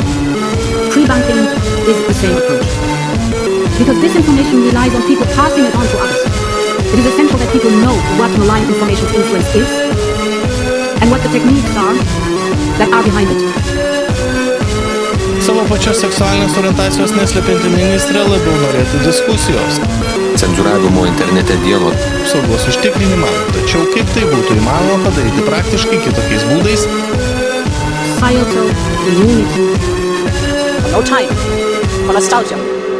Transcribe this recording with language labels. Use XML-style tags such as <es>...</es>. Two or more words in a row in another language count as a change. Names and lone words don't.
<en>Pre-bunking is the same approach. Because this information relies on people passing it on to others. It is essential that people know what malign information's influence is and what the techniques are that are behind it.</en> <lt>Savo pačios seksualinės orientacijos neslepianti ministrė labiau norėtų diskusijos. Cenzūravimo internete dieno Saugos užtikrinimą, tačiau kaip tai būtų įmanoma padaryti praktiškai kitokiais būdais?</lt> <en>Societal immunity. No time for nostalgia.</en>